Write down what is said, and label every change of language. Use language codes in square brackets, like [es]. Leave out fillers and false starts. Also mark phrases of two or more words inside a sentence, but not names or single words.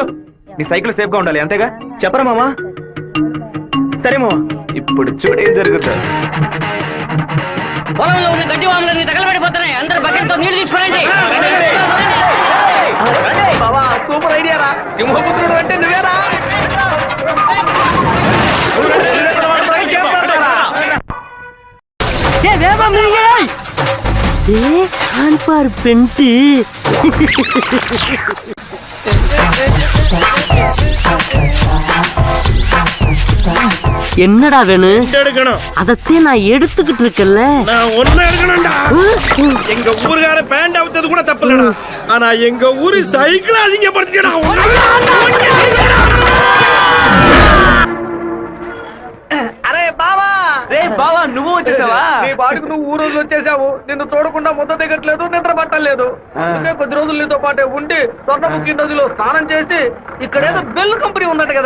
[te] నీ సైకిల్ సేఫ్ గా ఉండాలి అంతేగా. చెప్పరా మామా? సరే మామా, ఇప్పుడు చూడు ఏం జరుగుతుంది. పొలంలో ఉన్న గడ్డి వాములన్నీ తగలబడిపోతున్నాయి. అందరూ బకెట్తో నీళ్లు తీసుకోండి. బావా [en] super idea [te] రా. సింహపుత్రుడు అంటే నువ్వేరా? [ta] பெண்டி என்னடா வேணும்? அதத்தே நான் எடுத்துக்கிட்டு இருக்கேன்ல. நான் ஒண்ணு எடுக்கணும்டா. எங்க ஊருக்கார பேண்ட் அவுத்தது கூட தப்புலடா. ஆனா எங்க ஊரு சைக்கிள் அசிங்கப்படுத்திட்டா. [te] అరే బావా. రే బావా, నువ్వు వచ్చేసావా? నీ బాడుకు నువ్వు ఊరోజు వచ్చేసావు. నిన్ను చూడకుండా ముద్ద దిగట్లేదు, నిద్ర పట్టలేదు. అందుకే కొద్ది రోజులు నీతో పాటే ఉండి స్వర్ణముఖి నదిలో స్నానం చేసి ఇక్కడేదో బెల్లు కంపెనీ ఉన్నట్టు కదా.